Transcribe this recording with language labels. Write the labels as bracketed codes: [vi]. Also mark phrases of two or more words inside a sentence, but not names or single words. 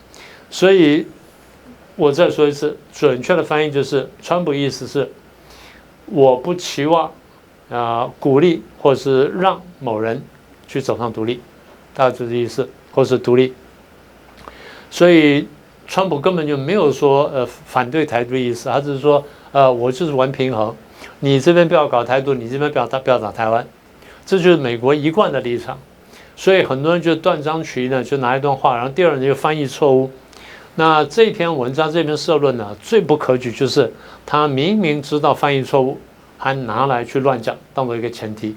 [zh] 所以我再說一次，準確的翻譯就是，川普意思是我不期望鼓勵或是讓某人去走上獨立，大概就是意思，或是獨立。所以川普根本就沒有說反對台獨的意思，他只是說我就是玩平衡，你這邊不要搞台獨，你這邊不要打台灣，這就是美國一貫的立場。所以很多人就斷章取義呢，就拿一段話，然後第二人就翻譯錯誤。那這篇文章這篇社論呢，最不可取就是他明明知道翻譯錯誤，還拿來去亂講，當做一個前提。